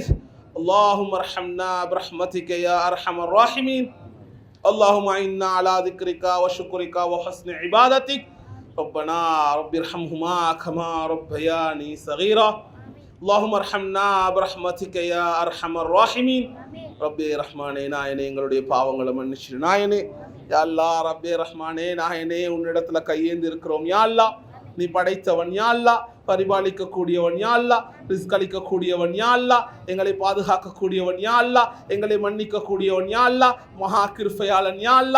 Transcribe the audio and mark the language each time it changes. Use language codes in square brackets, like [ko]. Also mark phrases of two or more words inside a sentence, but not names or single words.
[ar] اللهم ارحمنا برحمتك يا أرحم الراحمين. اللهم إنا على ذكرك وشكرك وحسن عبادتك. ربنا رب ارحمهما كما ربياني صغيرا. اللهم ارحمنا برحمتك يا أرحم الراحمين. ربي رحمانே [ta] நாயனே, எங்களுடைய பாவங்களை மன்னிச்சிடு நாயனே. [ar] يا الله, [ta] ரப்பே ரஹ்மானே நாயனே, உன்னிடத்துல கையேந்தி இருக்கிறோம் [ar] يا الله. [ta] நீ படைத்தவன் [ar] يا الله, [ta] பரிபாலிக்க கூடியவன் [ar] يا الله, [ta] ரிஸ்க் அளிக்க கூடியவன் [ar] يا الله, [ta] எங்களை பாதுகாக்க கூடியவன் [ar] يا الله, [ta] எங்களை மன்னிக்க கூடியவன் [ar] يا الله, [ta] மகா கிருபையாளன் [ar] يا الله.